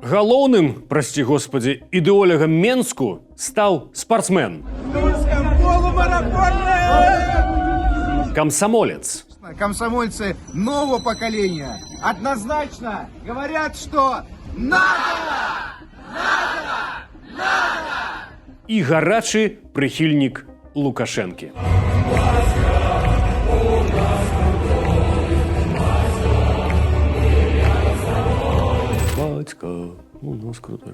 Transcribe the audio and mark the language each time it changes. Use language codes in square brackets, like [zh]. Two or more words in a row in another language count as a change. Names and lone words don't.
[be] Галоўным, [ru] прости господи, [be] ідэолагам Менску стаў спортсмен. [ru] Комсомолец. Комсомольцы нового поколения однозначно говорят, что надо! [be] І гарачы прыхільнік Лукашэнкі. [ru] Бацька, у нас крутой.